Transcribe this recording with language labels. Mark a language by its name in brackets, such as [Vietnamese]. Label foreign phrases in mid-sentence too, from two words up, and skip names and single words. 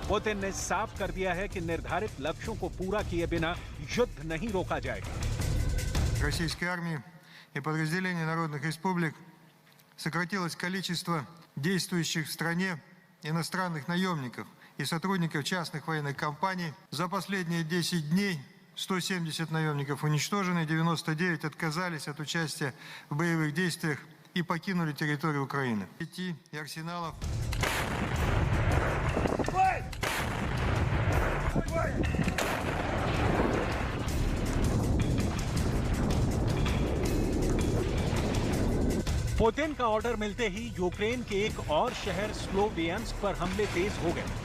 [Hindi] पुतिन ने साफ कर दिया है कि निर्धारित लक्ष्यों को पूरा किए बिना युद्ध नहीं रोका जाएगा। [Russian] Российской армии и подразделений народных республик сократилось количество действующих в стране иностранных наемников и сотрудников частных военных компаний. За последние 10 дней 170 наемников уничтожены, 99 отказались от участия в боевых действиях и покинули территорию Украины. Сети и арсеналов. [Hindi] पुतिन का ऑर्डर मिलते ही यूक्रेन के एक और शहर स्लोवियांस्क पर हमले तेज हो गए।